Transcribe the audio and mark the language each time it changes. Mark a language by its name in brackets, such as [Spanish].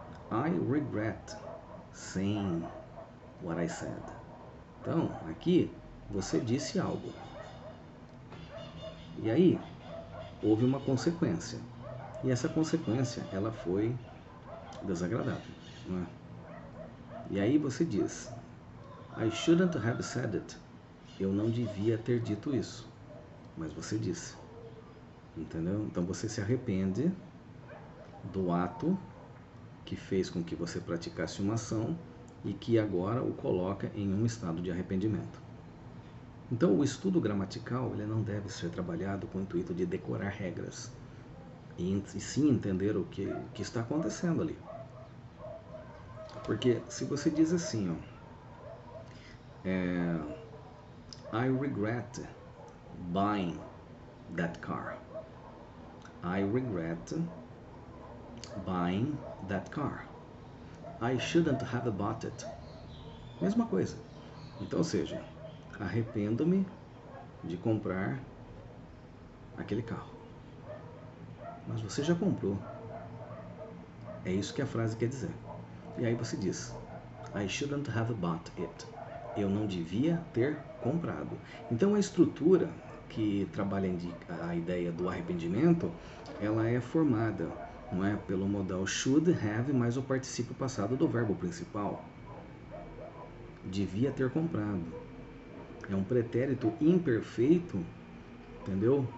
[English] I regret saying what I said. [Portuguese] Então, aqui, você disse algo. E aí, houve uma consequência. E essa consequência, ela foi desagradável. Não é? E aí você diz, [English] I shouldn't have said it. [Portuguese] Eu não devia ter dito isso. Mas você disse. Entendeu? Então você se arrepende do ato que fez com que você praticasse uma ação e que agora o coloca em um estado de arrependimento. Então o estudo gramatical ele não deve ser trabalhado com o intuito de decorar regras e sim entender o que está acontecendo ali. Porque se você diz assim, ó, [English] I regret buying that car. I regret buying that car. I shouldn't have bought it. [Portuguese] Mesma coisa. Então, ou seja, arrependo-me de comprar aquele carro. Mas você já comprou. É isso que a frase quer dizer. E aí você diz, [English] I shouldn't have bought it. [Portuguese] Eu não devia ter comprado. Então a estrutura que trabalha a ideia do arrependimento, ela é formada, não é, pelo modal should have mais o particípio passado do verbo principal. Devia ter comprado. É um pretérito imperfeito, entendeu?